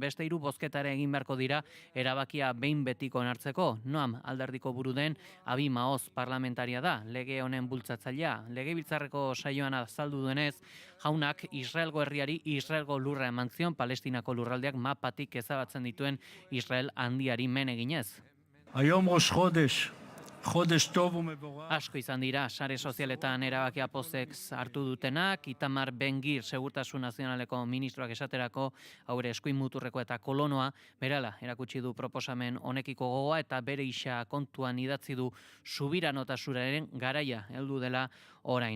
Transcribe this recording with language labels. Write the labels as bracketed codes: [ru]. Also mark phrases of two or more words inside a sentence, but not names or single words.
[eu] Beste 3 bozketare egin beharko dira erabakia behin betiko onartzeko. Noam alderdiko buru den Abi Maoz parlamentaria da, lege honen bultzatzailea. Legebiltzarreko saioan azaldu duenez, jaunak Israelgo herriari Israelgo lurra eman zion, Palestinako lurraldeak mapatik ezabatzen dituen Israel handiari men eginez. [he] היום ראש חודש, חודש טוב ומבורך. [eu] Asko izan dira sare sozialetan erabakia pozek hartu dutenak, Itamar Ben-Gvir Segurtasun Nazionaleko ministroak esaterako, haure eskuin muturreko eta kolonoa, berala erakutsi du proposamen honekiko gogoa eta bere isa kontuan idatzi du subiranotasunaren garaia heldu dela orain.